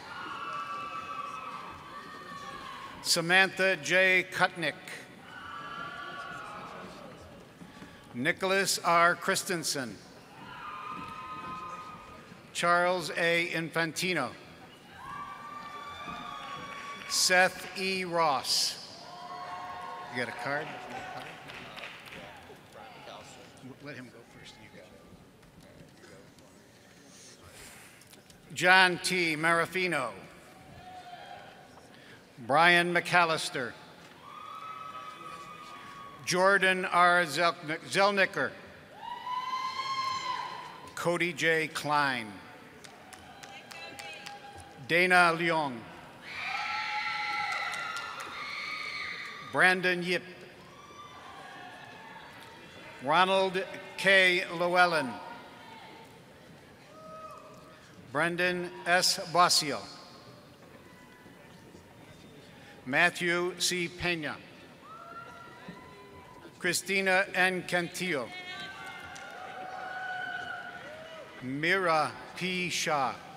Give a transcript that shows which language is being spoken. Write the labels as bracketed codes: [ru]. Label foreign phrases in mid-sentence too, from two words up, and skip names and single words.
[en] Samantha J. Kutnick. Nicholas R. Christensen. Charles A. Infantino. Seth E. Ross. You got a card? Let him go first. You got it. John T. Marafino. Brian McAllister. Jordan R. Zelnicker. Cody J. Klein. Dana Leong. Brandon Yip. Ronald K. Llewellyn. Brendan S. Basio. Matthew C. Pena. Christina N. Cantillo. Mira P. Shaw.